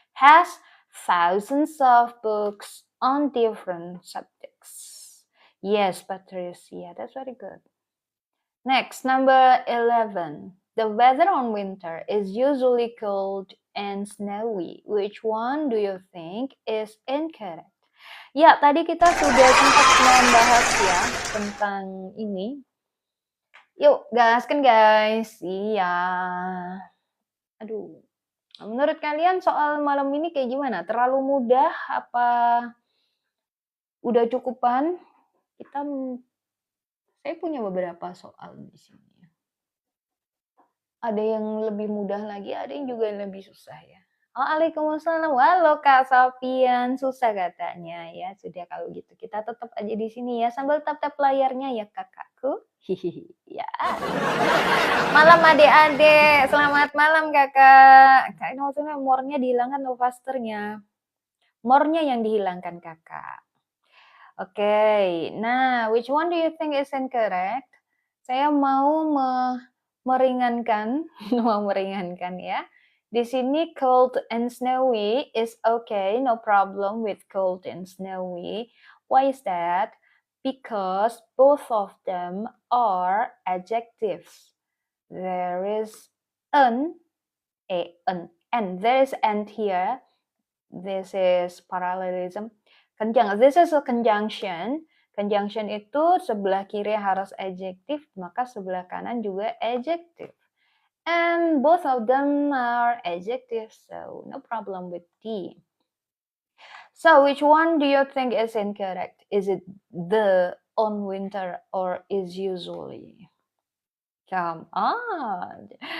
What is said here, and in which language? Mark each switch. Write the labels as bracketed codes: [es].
[en] Has thousands of books on different subjects. Yes, Patricia, that's very good. Next, number 11. The weather on winter is usually cold and snowy. Which one do you think is incorrect? [id] Ya, tadi kita sudah sempat membahas ya tentang ini. Yuk, gaskan guys. Iya. Aduh. Menurut kalian soal malam ini kayak gimana? Terlalu mudah apa udah cukupan? Saya punya beberapa soal di sini. Ada yang lebih mudah lagi, ada yang juga lebih susah ya. Waalaikumsalam. Halo Kak Sofian, susah katanya ya. Sudah kalau gitu kita tetap aja di sini ya, sambil tap-tap layarnya ya kakakku. Hihihi. Ya. Malam adik-adik, selamat malam kakak. Kak, ini maksudnya more-nya dihilangkan atau fasternya? More-nya yang dihilangkan kakak. Oke, nah [en] which one do you think is incorrect? [id] Saya mau meringankan, mau meringankan ya. Di sini [en] cold and snowy is okay, no problem with cold and snowy. Why is that? Because both of them are adjectives. There is and there is and here. This is parallelism. This is a conjunction. [id] Conjunction itu sebelah kiri harus adjektif, maka sebelah kanan juga adjektif. [en] And both of them are adjectives, so no problem with D. So which one do you think is incorrect? Is it the on winter or is usually? Come on.